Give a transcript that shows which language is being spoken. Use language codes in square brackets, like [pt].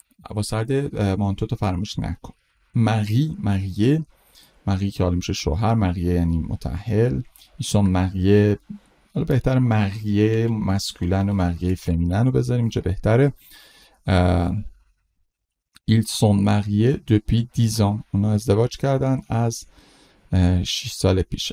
[fa] هوا سرده، مانتو تو فراموش نکن. marié که حالا میشه شوهر. marié یعنی متأهل. [fr] ils sont mariés، [fa] حالا بهتره marié مسکولن و marié فمینن رو بذاریم اینجا بهتره. [fr] ils sont mariés depuis 10 ans. [fa] اونا ازدواج کردن از 6 سال پیش.